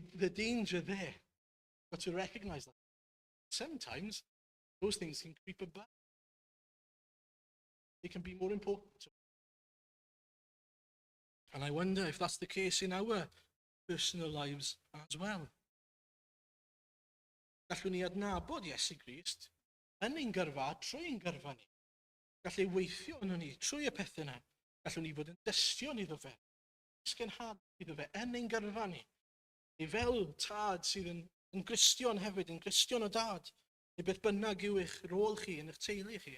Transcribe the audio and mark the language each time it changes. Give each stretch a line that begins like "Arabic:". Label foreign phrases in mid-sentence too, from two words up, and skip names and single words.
English: The danger there, but to recognize that sometimes those things can creep above. They can be more important to us. And I wonder if that's the case in our personal lives as well.
Welsh: Gallwn ni adnabod Iesu Grist yn ein gyrfa trwy ein gyrfa ni. Gallai weithio yn ni trwy y pethau yna. Gallwn ni fod yn dystion iddo fe, ysgenhad iddo fe yn ein gyrfa ni. Neu fel tad sydd yn Gristion hefyd, yn Gristion o dad, neu beth bynnag yw eich rôl chi yn eich teulu chi.